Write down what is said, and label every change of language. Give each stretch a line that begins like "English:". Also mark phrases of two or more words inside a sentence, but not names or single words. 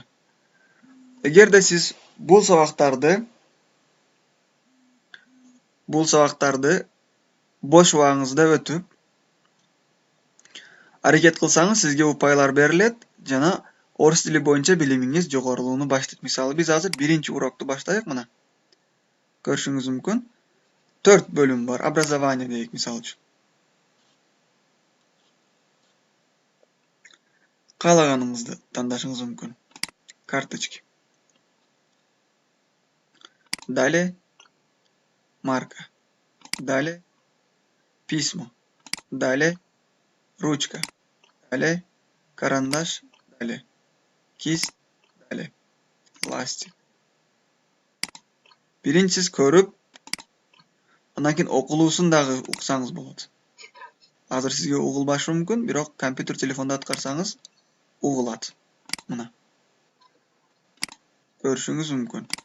Kyrgyz: Эгерде сиз бул сабактарды бош убагыңызда өтүп, аракет кылсаңыз, сизге упайлар берилет жана орус тили боюнча билимиңиз жогорулоону баштайт. Мисалы, биз азыр 1-урокду баштайык мына. Көрүшүңүз мүмкүн. 4 бөлүм бар. Образование дейик мисалы үчүн. Каалаганыңызды тандашыңыз мүмкүн.
Russian: Карточки. Далее марка. Далее письмо. Далее ручка. Далее карандаш. Далее кисть. Далее ластик.
Kyrgyz: Биринчи сиз көрүп, андан кийин окулуусун дагы уксаңыз болот. Азыр сизге угулбашы мүмкүн, бирок компьютер, телефондо аткарсаңыз угулат. Мына. Көрүшүңүз мүмкүн.